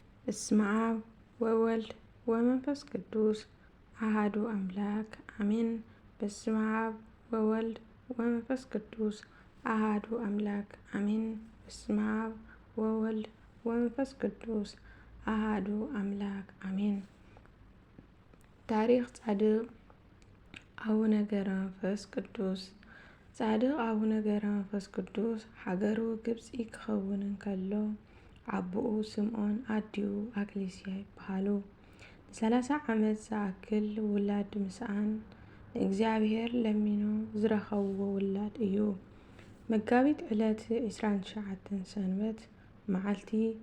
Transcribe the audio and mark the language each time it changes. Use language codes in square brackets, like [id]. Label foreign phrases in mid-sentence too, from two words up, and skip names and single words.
[gez] በስመ አብ ወወልድ ወመንፈስ ቅዱስ አሐዱ አምላክ አሜን። በስመ አብ ወወልድ ወመንፈስ ቅዱስ አሐዱ አምላክ አሜን። በስመ አብ ወወልድ ወመንፈስ ቅዱስ አሐዱ አምላክ አሜን። [ti] ታሪክ ጻድቅ አቡነ ገብረ መንፈስ ቅዱስ። ጻድቅ አቡነ ገብረ መንፈስ ቅዱስ ሀገሩ ግብፂ ክኸውን እንከሎ አቦኡ ስምዖን አዲኡ አክሊስያ ይበሃሉ። ን30 ዓመት ዝኣክል ውላድ ምስኣን ንእግዚአብሔር ለሚኖ ዝረኸብዎ ውላድ እዩ። መጋቢት ዕለት 29 ሰንበት መዓልቲ